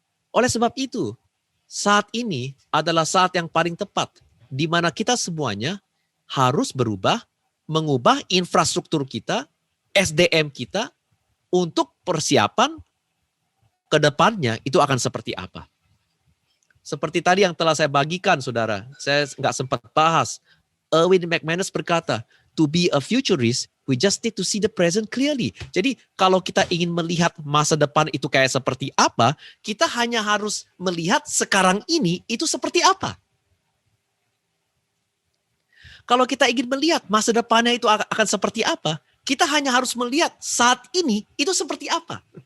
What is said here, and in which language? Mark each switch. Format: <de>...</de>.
<id>Oleh sebab itu, saat ini adalah saat yang paling tepat di mana kita semuanya harus berubah, mengubah infrastruktur kita, SDM kita untuk persiapan ke depannya itu akan seperti apa. Seperti tadi yang telah saya bagikan, saudara, saya nggak sempat bahas.</id> <en>Erwin McManus</en> <id>berkata,</id> <en>to be a futurist, we just need to see the present clearly.</en> <id>Jadi kalau kita ingin melihat masa depan itu kayak seperti apa, kita hanya harus melihat sekarang ini itu seperti apa. Kalau kita ingin melihat masa depannya itu akan seperti apa, kita hanya harus melihat saat ini itu seperti apa.</id>